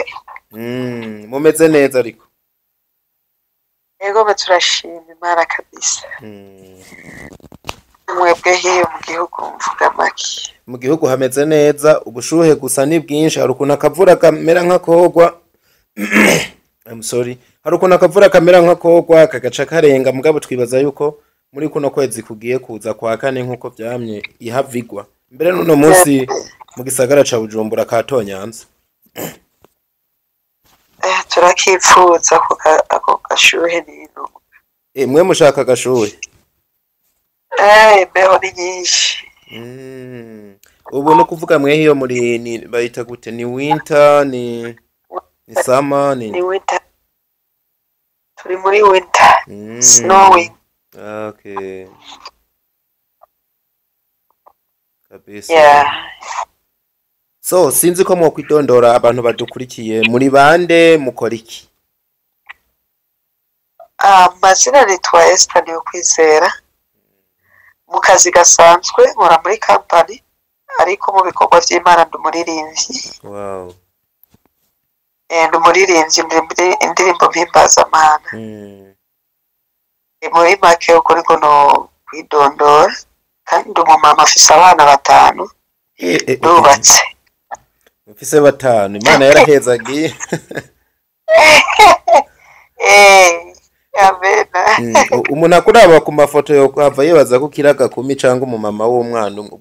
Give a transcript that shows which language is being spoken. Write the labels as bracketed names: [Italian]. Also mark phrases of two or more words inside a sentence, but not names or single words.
[Rundi] Mumeze neza ariko. Ego turashima Imana kabisa. Mwebwe hiyo mu gihugu mvuga make. Mu gihugu hameze neza, ubushuhe gusa ni bwinshi, hari ukuntu akavura kamera nk'akogwa. [English] I'm sorry. [Rundi] Hari ukuntu akavura kamera nk'akogwa kagaca karenga mugabo twibaza yuko muri kuno kwezi kugiye kuza kwa kane nkuko vyamye ihavigwa. Mbere nuno munsi mu gisagara ca Bujumbura katonyanza. Turakipfuza ako gashuhe n'ino. Mwe mushaka gashuhe? Beho ni nyinshi. Ubu no kuvuga mwe hiyo muri ni bayita gute ni winter ni summer ni winter. Turi muri winter. [English] Snowing. [Rundi] Okay. Kabisa. [English] Yeah. [Rundi] So, sinzi ko mwokwidondora abantu badukurikiye muri bande mukora iki? Mazina nitwa ESTHER NIYOKWIZERA. Mu kazi gasanzwe nkora muri company ariko mu bikorwa by'Imana ndumuririmbyi. [English] Wow. [Rundi] Ndumuririmbyi muri indirimbo mpimbaza-Mana. Muri make ukuri no kwidondora kandi ndumumama afise abana 5. Ndubatse. Mfise 5. Imana yarahezagiye. Amena. Umuntu akuraba ku mafoto yo kwava yibaza ko kiraga kumi canga umumama w'umwana umwe.